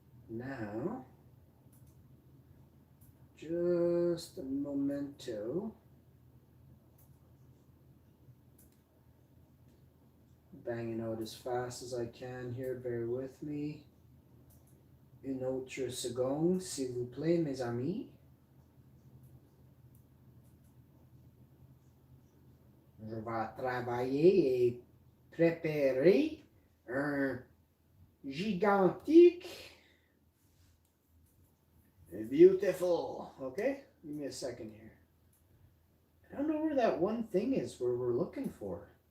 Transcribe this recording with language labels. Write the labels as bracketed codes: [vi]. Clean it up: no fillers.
[en] Now, just a momento. Banging out as fast as I can here, bear with me. [fr] Une autre seconde, s'il vous plaît, mes amis. Je vais travailler et préparer un gigantique, beautiful. [en] Okay, give me a second here. I don't know where that one thing is where we're looking for.